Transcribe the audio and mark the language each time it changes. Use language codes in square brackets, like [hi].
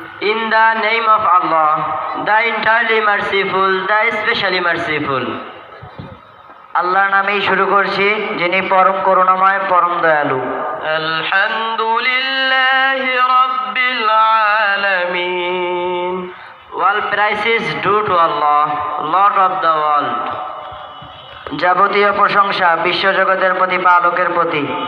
[en] In the name of Allah, the entirely merciful, the especially merciful. [bn] আল্লাহর নামেই শুরু করছি, যিনি পরম করুণাময়, পরম দয়ালু। [ar] আলহামদুলিল্লাহি রাব্বিল আলামিন। [en] All praises due to Allah, Lord of the world. [bn] যাবতীয় প্রশংসা বিশ্বজগতের প্রতিপালকের প্রতি।